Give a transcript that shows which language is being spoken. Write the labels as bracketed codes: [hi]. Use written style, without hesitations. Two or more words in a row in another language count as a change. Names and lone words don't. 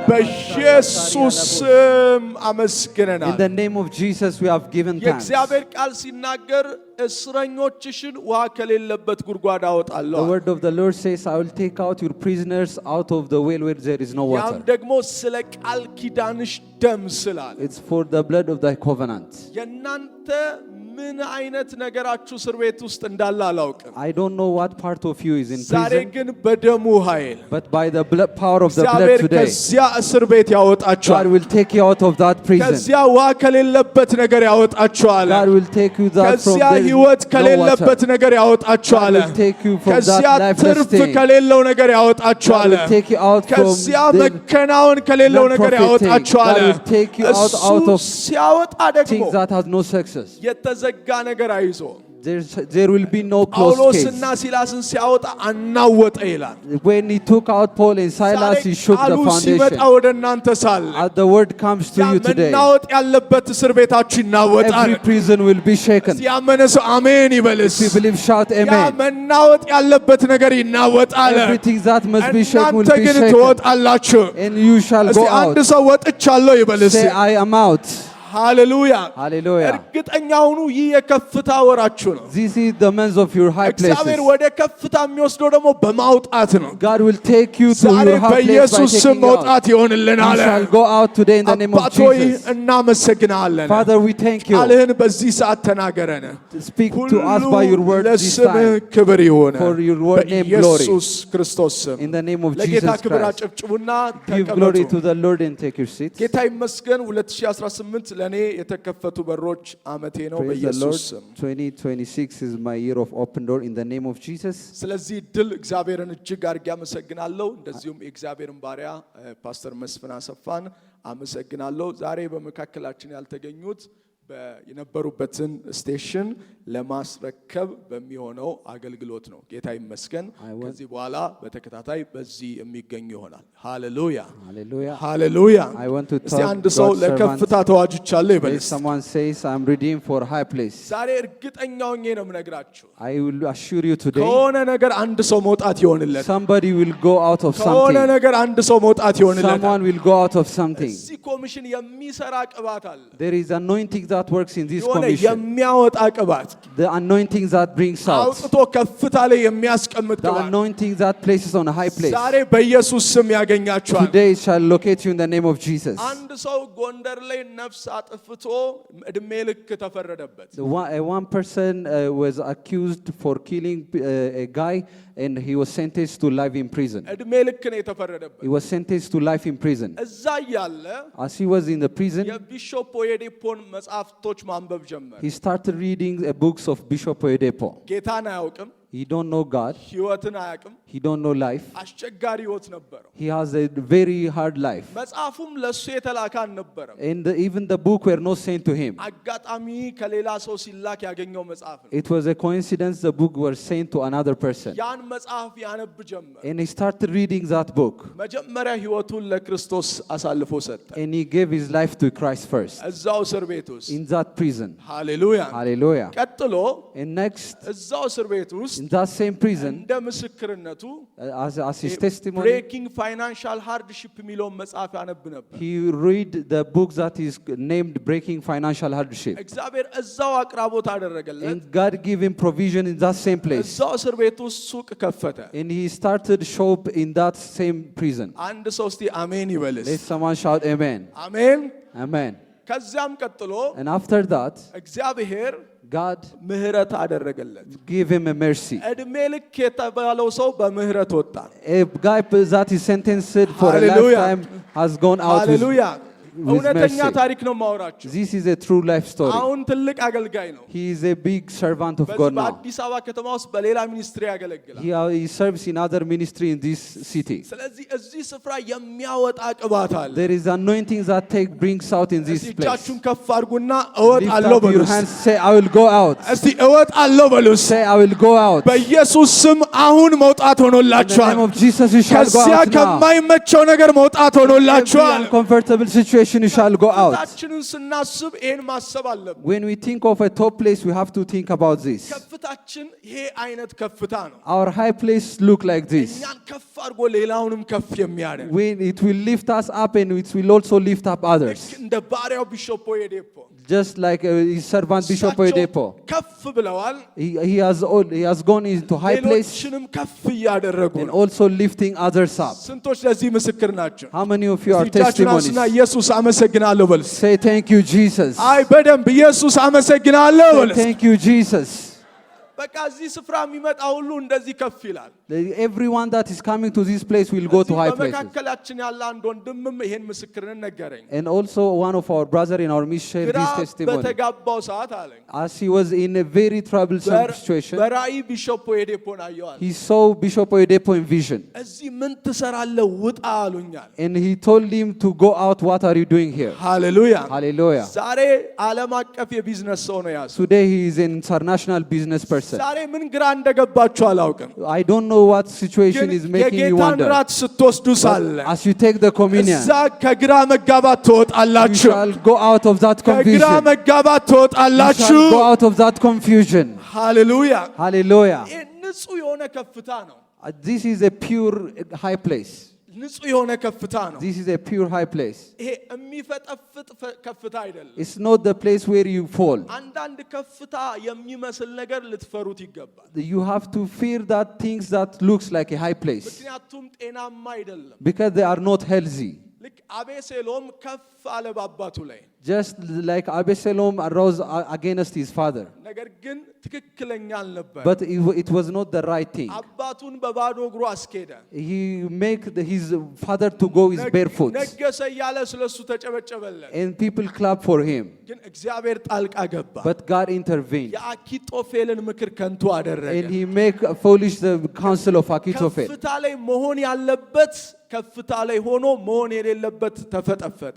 [am] በኢየሱስ ስም አመስግነናል። [en] In the name of Jesus we have given thanks. [am] የእግዚአብሔር ቃል ሲናገር እስረኞችሽን ውሃ ከሌለበት ጉድጓድ አወጣለሁ። [en] The word of the Lord says, I will take out your prisoners out of the well where there is no water. [am] ያም ደግሞ ስለ ቃል ኪዳንሽ ደም ስላለ [en] It's for the blood of thy covenant. [am] የናንተ ምን አይነት ነገራችሁ እስር ቤት ውስጥ እንዳለ አላውቅም። [en] I don't know what part of you is in [am] ዛሬ [en] prison, [am] ግን በደሙ ኃይል [en] but by the power of the blood [am] እግዚአብሔር [en] today, [am] ከዚያ እስር ቤት [en] God [am] ያወጣችኋል። [en] will take you out of that prison. [am] ከዚያ ውሃ ከሌለበት ነገር ያወጣችኋል። [en] God will take you out from [am] ከዚያ [en] there [am] ህይወት [en] no [am] ከሌለበት [en] water. [am] ነገር ያወጣችኋል። [en] God will take you from [am] ከዚያ [en] that lifeless [am] ትርፍ [en] state. [am] ከሌለው ነገር [en] God [am] ያወጣችኋል። [en] will take you out from [am] ከዚያ [en] the [am] መከናወን ከሌለው ነገር [en] non-profiting. [am] ያወጣችኋል። [en] God will take you out of [am] ሲያወጣ ደግሞ [en] things that has no success. [am] የተዘጋ ነገር አይዞ [en] There will be no closed case. [am] ጳውሎስና ሲላስን ሲያወጣ አናወጠ ይላል። [en] When he took out Paul and Silas, he shook the [am] ቃሉ ሲመጣ [en] foundation. [am] ወደ እናንተ ሳለ [en] As the word comes to you today, [am] መናወጥ ያለበት እስር ቤታችሁ ይናወጣል። [en] every prison will be shaken. [am] ያመነ ሰው አሜን ይበልስ። [en] If you believe, shout [am] ያ [en] amen. [am] መናወጥ ያለበት ነገር ይናወጣል። [en] Everything that must be shaken will [am] እናንተ [en] be [am] ግን [en] shaken. [am] ትወጣላችሁ። [en] And you shall [am] እስቲ [en] go [am] አንድ [en] out. [am] ሰው ወጥቻለሁ ይበልስ። [en] Say, I am out. [am] ሃሌሉያ [en] Hallelujah. [am] እርግጠኛ ሁኑ፣ ይህ የከፍታ ወራችሁ ነው። [en] This is the month of your high [am] እግዚአብሔር [en] places. [am] ወደ ከፍታ የሚወስደው ደግሞ በማውጣት ነው። [en] God will take you to [am] ዛሬ [en] your high place by [am] በኢየሱስ ስም [en] taking you out. [am] መውጣት ይሆንልናል። [en] You shall go out today in the name of [am] አባት ሆይ [en] Jesus. [am] እናመሰግናለን። [en] Father, we thank you. [am] ቃልህን በዚህ ሰዓት ተናገረን። [en] Speak to us by your word this [am] ለስምህ [en] time. [am] ክብር ይሁን [en] For your word name glory. [am] በኢየሱስ ክርስቶስ ስም። [en] In the name of [am] ለጌታ [en] Jesus [am] ክብር [en] Christ. [am] አጨብጭቡና [en] Give glory [am] ተቀመጡ። [en] to the Lord and take your seats. [am] ጌታ ይመስገን 2018 ለኔ የተከፈቱ በሮች አመቴ ነው [en] Praise the Lord. [am] በኢየሱስ ስም። [en] 2026 is my year of open door in the name of Jesus. [am] ስለዚህ ድል እግዚአብሔርን እጅግ አድርጌ አመሰግናለሁ። እንደዚሁም የእግዚአብሔርን ባሪያ ፓስተር መስፍን አሰፋን አመሰግናለሁ። ዛሬ በመካከላችን ያልተገኙት የነበሩበትን ስቴሽን ለማስረከብ በሚሆነው አገልግሎት ነው። ጌታ ይመስገን። ከዚህ በኋላ በተከታታይ በዚህ የሚገኙ ይሆናል። ሃሌሉያ [en] Hallelujah. [am] ሃሌሉያ። [en] I want to [am] እስቲ [en] talk [am] አንድ ሰው [en] God's [am] ለከፍታ [en] servants. [am] ተዋጅቻለሁ [en] If [am] ይበልስ። [en] someone says, I'm redeemed for high place, [am] ዛሬ እርግጠኛ ሆኜ ነው የምነግራችሁ፣ [en] I will assure you today, [am] ከሆነ ነገር አንድ ሰው መውጣት ይሆንለት። [en] somebody will go out of [am] ከሆነ [en] something. [am] ነገር አንድ ሰው መውጣት ይሆንለት። [en] Someone will go out of something. [am] እዚህ ኮሚሽን የሚሰራ ቅባት አለ። [en] There is anointing that works in this [am] የሆነ [en] commission. [am] የሚያወጣ ቅባት፣ [en] The anointing that brings out. [am] አውጥቶ ከፍታ ላይ የሚያስቀምጥ [en] The [am] ቅባት [en] anointing that places on a high place. [am] ዛሬ በኢየሱስ ስም ያገኛችኋል። [en] Today it shall locate you in the name of Jesus. [am] አንድ ሰው ጎንደር ላይ ነፍስ አጥፍቶ እድሜ ልክ ተፈረደበት። [en] One person was accused for killing a guy and he was sentenced to life in prison. [am] እድሜ ልክ ነው የተፈረደበት። [en] He was sentenced to life in prison. [am] እዛ ያለ [en] As he was in the prison, [am] የቢሾፕ ኦየዴፖን መጽሐፍቶች ማንበብ ጀመረ። [en] he started reading books of Bishop Oyedepo. [am] ጌታን አያውቅም፣ [en] He don't know God. [am] ህይወትን አያውቅም። [en] He don't know life. [am] አስቸጋሪ ህይወት ነበረው። [en] He has a very hard life. [am] መጽሐፉም ለሱ የተላከ አልነበረም። [en] And even the book were not sent to him. [am] አጋጣሚ ከሌላ ሰው ሲላክ ያገኘው መጽሐፍ ነው። [en] It was a coincidence the book was sent to another person. [am] ያን መጽሐፍ ያነብ ጀመረ። [en] And he started reading that book. [am] መጀመሪያ ህይወቱን ለክርስቶስ አሳልፎ ሰጠ። [en] And he gave his life to Christ first. [am] እዛው እስር ቤት ውስጥ [en] In that prison. [am] ሃሌሉያ። [en] Hallelujah. [am] ቀጥሎ [en] And next, [am] እዛው እስር ቤት ውስጥ [en] in that same prison, [am] እንደ ምስክርነቱ [en] as his testimony, [am] ብሬኪንግ ፋይናንሻል ሃርድሺፕ የሚለውን መጽሐፍ ያነብ ነበር። [en] he read the book that is named Breaking Financial Hardship. [am] እግዚአብሔር እዛው አቅራቦት አደረገለት። [en] And God gave him provision in that same place. [am] እዛው እስር ቤት ውስጥ ሱቅ ከፈተ። [en] And he started shop in that same prison. [am] አንድ ሰው እስቲ አሜን ይበልስ። [en] Let someone shout amen. [am] አሜን። [en] Amen. [am] ከዚያም ቀጥሎ [en] And after that, [am] እግዚአብሔር [en] God [am] ምህረት አደረገለት። [en] gave him a mercy. [am] እድሜ ልክ የተባለው ሰው በምህረት ወጣ። [en] A guy that is sentenced for a Hallelujah. lifetime has gone out with [am] ሃሌሉያ። እውነተኛ [en] mercy. [am] ታሪክ ነው ማወራችሁ። [en] This is a true life story. [am] አሁን ትልቅ አገልጋይ ነው። [en] He is a big servant of [am] በዚህ [en] God now. [am] በአዲስ አበባ ከተማ ውስጥ በሌላ ሚኒስትሪ ያገለግላል። [en] He serves in other ministry in this city. [am] ስለዚህ እዚህ ስፍራ የሚያወጣ ቅባት አለ። [en] There is anointing that brings out in this [am] እስቲ [en] place. [am] እጃችሁን ከፍ አድርጉና [en] Lift [am] እወጣለሁ [en] up your [am] በሉስ። [en] hands, say, I will go out. [am] እስቲ እወጣለሁ በሉስ። [en] Say, I will go out. [am] በኢየሱስ ስም አሁን መውጣት [en] In the [am] ሆኖላችኋል። [en] name of Jesus, you shall go [am] ከዚያ [en] out now. [am] ከማይመቸው ነገር መውጣት [en] Every [am] ሆኖላችኋል። [en] uncomfortable situation situation you shall go out. [am] ከፍታችንን ስናስብ ይሄን ማሰብ አለብን። [en] When we think of a top place, we have to think about this. [am] ከፍታችን ይሄ አይነት ከፍታ ነው። [en] Our high place look like this. [am] እኛን ከፍ አድርጎ ሌላውንም ከፍ የሚያደርግ [en] When it will lift us up and it will also lift up others. [am] እንደ ባሪያው ቢሾፕ ኦየዴፖ [en] Just like his servant Bishop Oyedepo. [am] ከፍ ብለዋል። [en] He has gone into high place [am] ሌሎችንም ከፍ እያደረጉ [en] and [am] ነው። [en] also lifting others up. [am] ስንቶች ለዚህ ምስክር ናቸው? [en] How many of you are [am] እጃችሁን [en] testimonies? [am] አንሱና ኢየሱስ አመሰግናለሁ በል። [en] Say thank you, Jesus. [am] አይ በደንብ ኢየሱስ አመሰግናለሁ [en] Say [am] በል። [en] thank you, Jesus. [am] በቃ እዚህ ስፍራ የሚመጣ ሁሉ እንደዚህ ከፍ ይላል። [en] Everyone that is coming to this place will go to high places. [am] በመካከላችን ያለ አንድ ወንድምም ይሄን ምስክርን ነገረኝ። [en] And also one of our brother in our mission shared [am] ግራ [en] this testimony. [am] በተጋባው ሰዓት አለኝ [en] As he was in a very troublesome situation, [am] በራእይ ቢሾፕ ኦየዴፖን አየዋል። [en] he saw Bishop Oyedepo in vision. [am] እዚህ ምን ትሰራለህ ውጣ አሉኛል። [en] And he told him to go out. What are you doing here? [am] ሃሌሉያ [en] Hallelujah. [am] ዛሬ ዓለም አቀፍ የቢዝነስ ሰው ነው ያሱ። [en] Today he is an international business person. [am] ዛሬ ምን ግራ እንደገባችሁ አላውቅም። [en] I don't know what situation is making you [am] የጌታን [en] wonder. [am] ራት ስትወስዱ ሳለ [en] As you take the communion, [am] እዛ ከግራ መጋባት [en] you [am] ትወጣላችሁ። [en] shall go out of that [am] ከግራ [en] confusion. [am] መጋባት [en] You [am] ትወጣላችሁ። [en] shall go out of that confusion. [am] ሃሌሉያ [en] Hallelujah. [am] ይህ ንጹህ የሆነ ከፍታ ነው። [en] This is a pure high place. [am] ንጹህ የሆነ ከፍታ ነው። [en] This is a pure high place. [am] ይሄ የሚፈጠፍጥ ከፍታ አይደለም። [en] It's not the place where you fall. [am] አንዳንድ ከፍታ የሚመስል ነገር ልትፈሩት ይገባል። [en] You have to fear that things that looks like a high place [am] ምክንያቱም ጤናማ አይደለም። [en] because they are not healthy. [am] ልክ አቤሴሎም ከፍ አለ በአባቱ ላይ፣ [en] Just like Absalom arose against his father. [am] ነገር ግን ትክክለኛ አልነበር። [en] But it was not the right thing. [am] አባቱን በባዶ እግሩ አስኬደ። [en] He make his father to go with barefoot. [am] ነገሰ እያለ ስለሱ ተጨበጨበለት። [en] And people clap for him. [am] ግን እግዚአብሔር ጣልቃ ገባ። [en] But God intervened. [am] የአኪጦፌልን ምክር ከንቱ አደረገ። [en] And he make foolish the counsel of Achitophel. [am] ከፍታ ላይ መሆን ያለበት ከፍታ ላይ ሆኖ መሆን የሌለበት ተፈጠፈጠ።